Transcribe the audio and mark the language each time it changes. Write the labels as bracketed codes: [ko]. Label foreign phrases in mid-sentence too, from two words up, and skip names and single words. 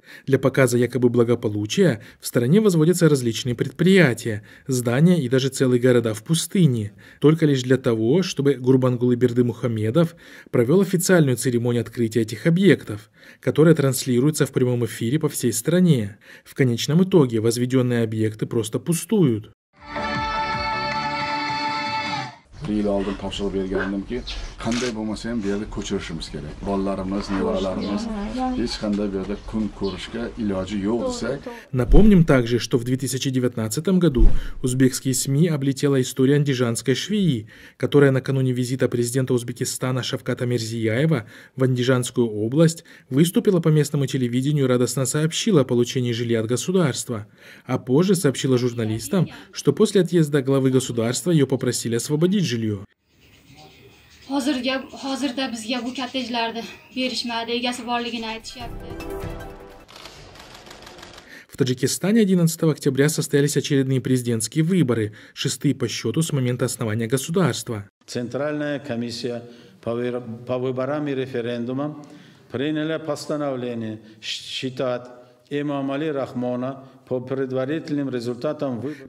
[ru] Для показа якобы благополучия в стране возводятся различные предприятия, здания и даже целые города в пустыне, только лишь для того, чтобы Гурбангулы Бердымухамедов провел официальную церемонию открытия этих объектов, которая транслируется в прямом эфире по всей стране. В конечном итоге возведенные объекты просто пустуют. [uz] bir yil oldin topshiriq bergandimki, qanday bo'lmasa ham bu yerda ko'chirishimiz kerak. Bolalarimiz, nevaralarimiz hech qanday bu yerda kun ko'rishga iloji yo'q desak. [ru] Напомним также, что в 2019 году узбекские СМИ облетела история андижанской швеи, которая накануне визита президента Узбекистана Шавката Мирзияева в Андижанскую область выступила по местному телевидению и радостно сообщила о получении жилья от государства, а позже сообщила журналистам, что после отъезда главы государства ее попросили освободить жилье. [uz] Hozirda bizga bu kottejlarni berishmadi, egasi borligini aytishyapti. [ru] В Таджикистане 11 октября состоялись очередные президентские выборы, шестые по счету с момента основания государства. Центральная комиссия по выборам и референдумам приняла постановление считать Эмомали Рахмона по предварительным результатам выборов.